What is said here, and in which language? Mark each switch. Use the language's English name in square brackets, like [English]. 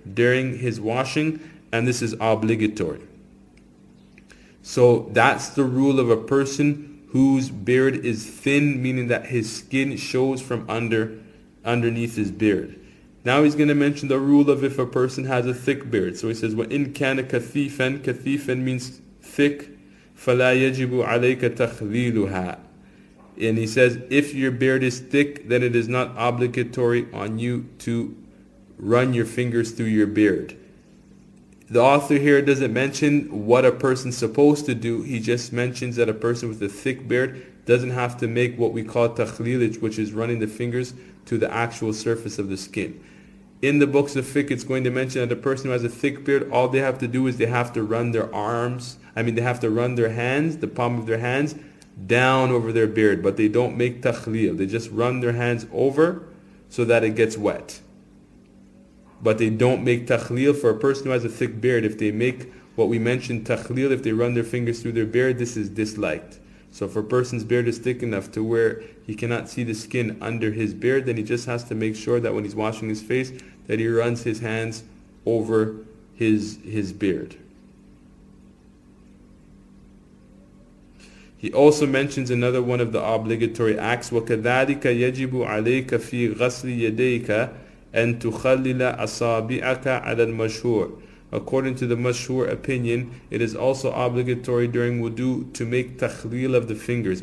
[English] during his washing, and this is obligatory. So that's the rule of a person whose beard is thin, meaning that his skin shows from underneath his beard. Now he's going to mention the rule of if a person has a thick beard. So he says, [Arabic] وَإِن كَانَ كَثِيفًا, كَثِيفًا [English] means thick, [Arabic] فَلَا يَجِبُ عَلَيْكَ تَخْلِيلُهَا. [English] And he says, if your beard is thick, then it is not obligatory on you to run your fingers through your beard. The author here doesn't mention what a person's supposed to do. He just mentions that a person with a thick beard doesn't have to make what we call takhlil, which is running the fingers to the actual surface of the skin. In the books of fiqh, it's going to mention that a person who has a thick beard, all they have to do is they have to run their they have to run their hands, the palm of their hands, down over their beard, but they don't make takhlil. They just run their hands over so that it gets wet. But they don't make takhlil. For a person who has a thick beard, if they make what we mentioned takhlil, if they run their fingers through their beard, this is disliked. So if a person's beard is thick enough to where he cannot see the skin under his beard, then he just has to make sure that when he's washing his face, that he runs his hands over his beard. He also mentions another one of the obligatory acts, [Arabic] وَكَذَلِكَ يَجِبُ عَلَيْكَ فِي غَسْلِ يَدَيْكَ أَن تُخَلِّلَ أَصَابِعَكَ عَلَى الْمَشْهُورِ. [English] According to the mashhur opinion, it is also obligatory during wudu to make takhlil of the fingers.